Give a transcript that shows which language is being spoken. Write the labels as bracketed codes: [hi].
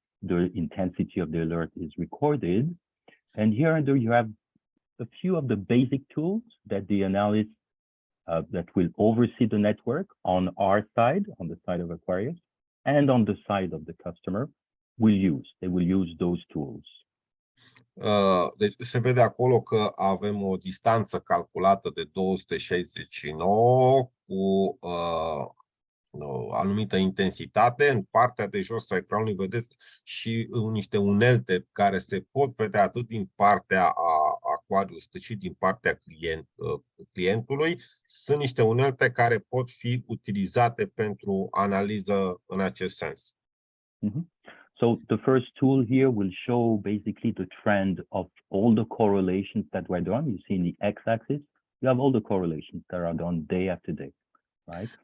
[en] The intensity of the alert is recorded. And here under you have a few of the basic tools that the analyst that will oversee the network on our side, on the side of Aquarius, and on the side of the customer will use. They will use those tools. [ro] Deci se vede acolo că avem o distanță calculată de 269 cu o anumită intensitate. În partea de jos a ecranului vedeți și niște unelte care se pot vedea atât din partea Aquarius cât și din partea clientului. Sunt niște unelte care pot fi utilizate pentru analiză în acest sens. [en] So the first tool here will show basically the trend of all the correlations that were done. You see in the x-axis, you have all the correlations that are done day after day, right?